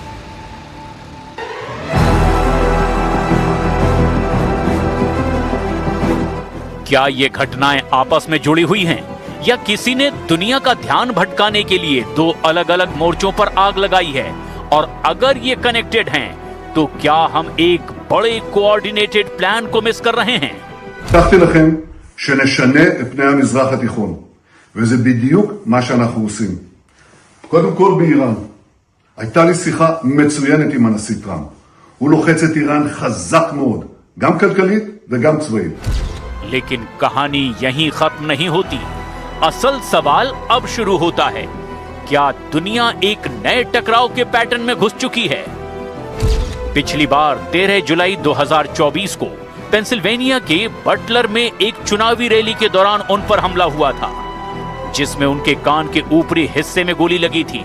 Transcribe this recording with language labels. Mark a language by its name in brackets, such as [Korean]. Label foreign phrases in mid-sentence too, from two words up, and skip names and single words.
[Hindi] क्या ये घटनाएं आपस में जुड़ी हुई हैं या किसी ने दुनिया का ध्यान भटकाने के लिए दो अलग अलग मोर्चों पर आग लगाई है? और अगर ये कनेक्टेड हैं, तो क्या हम एक बड़े [English] coordinated plan [Hindi] को मिस कर रहे हैं? [Hebrew] הבטחתי לכם שנשנה את פני המזרח התיכון, וזה בדיוק מה שאנחנו עושים. קודם כל באיראן. הייתה לי שיחה מצוינת עם הנשיא טראמפ. הוא לוחץ את איראן חזק מאוד, גם כלכלית וגם צבאית. [Hindi] लेकिन कहानी यहीं खत्म नहीं होती। असल सवाल अब शुरू होता है, क्या दुनिया एक नए टकराव के पैटर्न में घुस चुकी है? पिछली बार 13 जुलाई 2024 को पेंसिल्वेनिया के बटलर में एक चुनावी रैली के दौरान उन पर हमला हुआ था, जिसमें उनके कान के ऊपरी हिस्से में गोली लगी थी।